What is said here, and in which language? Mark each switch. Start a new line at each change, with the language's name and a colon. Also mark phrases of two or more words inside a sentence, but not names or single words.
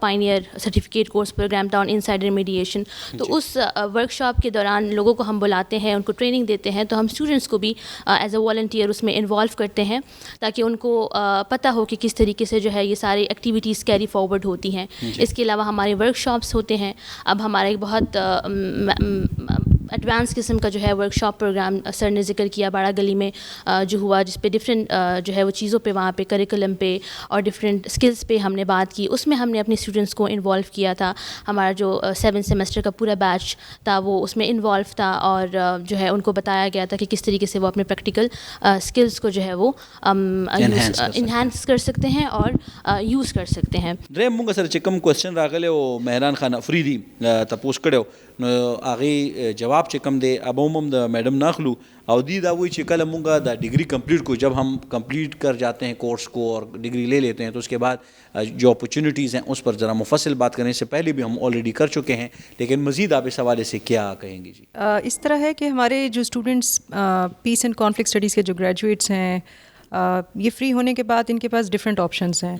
English: pioneer certificate course program
Urdu: تھا
English: on insider mediation
Urdu: تو اس ورک شاپ کے دوران لوگوں کو ہم بلاتے ہیں ان کو ٹریننگ دیتے ہیں تو ہم اسٹوڈنٹس کو بھی
English: as a volunteer
Urdu: اس میں انوالو کرتے ہیں تاکہ ان کو پتہ ہو کہ کس طریقے سے جو ہے یہ ساری ایکٹیویٹیز
English: carry forward
Urdu: ہوتی ہیں اس کے علاوہ ہمارے ورک شاپس ہوتے ہیں اب ہمارا ایک بہت ایڈوانس قسم کا جو ہے
English: workshop program
Urdu: سر نے ذکر کیا باڑا گلی میں جو ہوا, جس پہ ڈفرینٹ جو ہے وہ چیزوں پہ وہاں پہ کریکولم پہ اور
English: different skills
Urdu: پہ ہم نے بات کی. اس میں ہم نے اپنے اسٹوڈنٹس کو انوالو کیا تھا. ہمارا جو 7 سیمسٹر کا پورا بیچ تھا وہ اس میں انوالو تھا, اور جو ہے ان کو بتایا گیا تھا کہ کس طریقے سے وہ اپنے
English: practical skills
Urdu: کو جو ہے وہ انہانس کر سکتے ہیں اور یوز کر سکتے ہیں.
Pashto: دریم مونږ سره چې کوم کوېسچن راغلی او مهران خان افریدي تپوس کړی نو هغې جواب چې کوم دی اب هم د میډم ناخلو او دی دا وایي چې کله مونږ دا ڈگری کمپلیٹ کو
Urdu: جب ہم کمپلیٹ کر جاتے ہیں کورس کو اور ڈگری لے لیتے ہیں تو اس کے بعد جو اپرچونیٹیز ہیں اس پر ذرا مفصل بات کرنے سے پہلے بھی ہم آلریڈی کر چکے ہیں, لیکن مزید آپ اس حوالے سے کیا کہیں گی؟ جی اس طرح ہے کہ ہمارے جو اسٹوڈنٹس پیس اینڈ کانفلکٹ اسٹڈیز کے جو گریجویٹس ہیں یہ فری ہونے کے بعد ان کے پاس
English: different options
Urdu: ہیں.